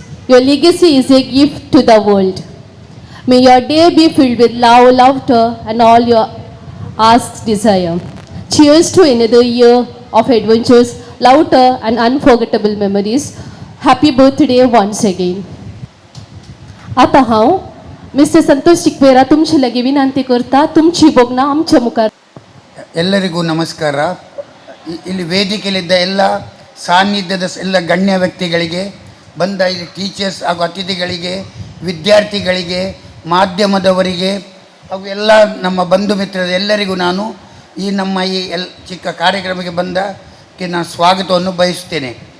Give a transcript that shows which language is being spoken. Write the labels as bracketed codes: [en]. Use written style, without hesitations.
[en] Your legacy is a gift to the world. May your day be filled with love, laughter and all your asked desire. Cheers to another year of adventures, laughter and unforgettable memories. Happy birthday once again. [kok] आता हांव मिस्टर संतोष चिक्वेरा तुमची लगी विनंती करता तुमची बोगना आमच्या मुखार. [kn] ಎಲ್ಲರಿಗೂ ನಮಸ್ಕಾರ. ಇಲ್ಲಿ ವೇದಿಕೆಯಲ್ಲಿದ್ದ ಎಲ್ಲ ಸಾನ್ನಿಧ್ಯದ ಎಲ್ಲ ಗಣ್ಯ ವ್ಯಕ್ತಿಗಳಿಗೆ, ಬಂದ ಇಲ್ಲಿ ಟೀಚರ್ಸ್ ಹಾಗೂ ಅತಿಥಿಗಳಿಗೆ, ವಿದ್ಯಾರ್ಥಿಗಳಿಗೆ, ಮಾಧ್ಯಮದವರಿಗೆ ಹಾಗೂ ಎಲ್ಲ ನಮ್ಮ ಬಂಧು ಮಿತ್ರರ ಎಲ್ಲರಿಗೂ ನಾನು ಈ ನಮ್ಮ ಈ ಚಿಕ್ಕ ಕಾರ್ಯಕ್ರಮಕ್ಕೆ ಬಂದಕ್ಕೆ ನಾನು ಸ್ವಾಗತವನ್ನು ಬಯಸುತ್ತೇನೆ.